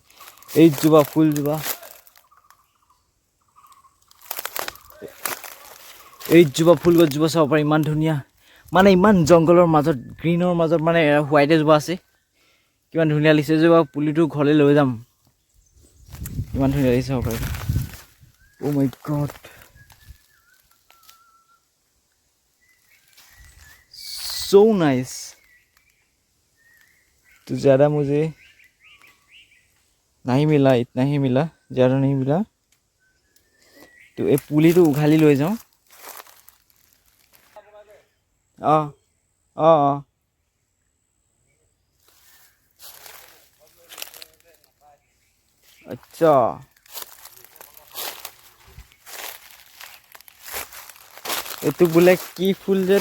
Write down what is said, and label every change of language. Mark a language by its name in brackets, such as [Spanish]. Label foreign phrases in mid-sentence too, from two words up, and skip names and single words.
[Assamese] এইজোপা ফুলজোপা, এইজোপা ফুল গছজোপা চাব পাৰি, ইমান ধুনীয়া। মানে ইমান জংঘলৰ মাজত, গ্ৰীণৰ মাজত মানে হোৱাইট এজোপা আছে, কিমান ধুনীয়া লাগিছে। এজোপা পুলিটো ঘৰলৈ লৈ যাম, ইমান ধুনীয়া লাগিছে চাব পাৰি। [English] oh my God, so nice। [Hindi] तो ज़्यादा मुझे नहीं मिला, इतना ही मिला, ज़्यादा नहीं मिला। तो ये [Assamese] পুলিটো উঘালি লৈ যাওঁ। অঁ অঁ অঁ আচ্ছা, এইটো বোলে কি ফুল যে?